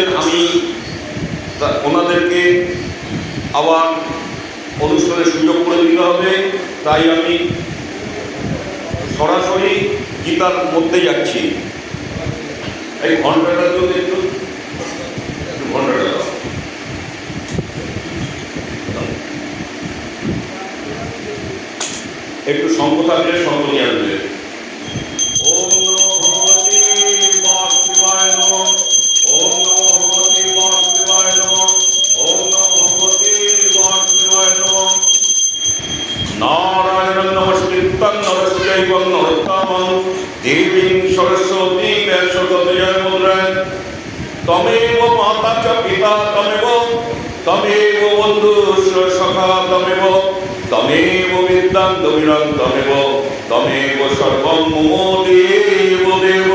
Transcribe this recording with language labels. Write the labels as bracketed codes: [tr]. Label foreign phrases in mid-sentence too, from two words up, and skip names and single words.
[bn] আমি ওনাদেরকে আবার অনুষ্ঠানের সুযোগ করে দিতে হবে, তাই আমি সরাসরি গীতার মধ্যে যাচ্ছি। এই ঘন্টাটা যদি একটু ঘন্টাটা দাও। একটু সঙ্গ থাকলে সঙ্গ নিয়ে আসবে। [sa] ওম নমো ভগবতে বাসুদেবায় নমঃ। ওম নমো ভগবতে বাসুদেবায় নমঃ। ওম নমো ভগবতে বাসুদেবায় নমঃ। নারায়ণং নমস্কৃত্যং নরস্যৈব নরোত্তমং দেবীং সরস্বতী ব্যাসতয়া মুদ্রায় তমেব মাতা চ পিতা তমেব বন্ধু সখা তমেব বিদ্যাং দবিরং তমেব সর্বং মম দেব দেব।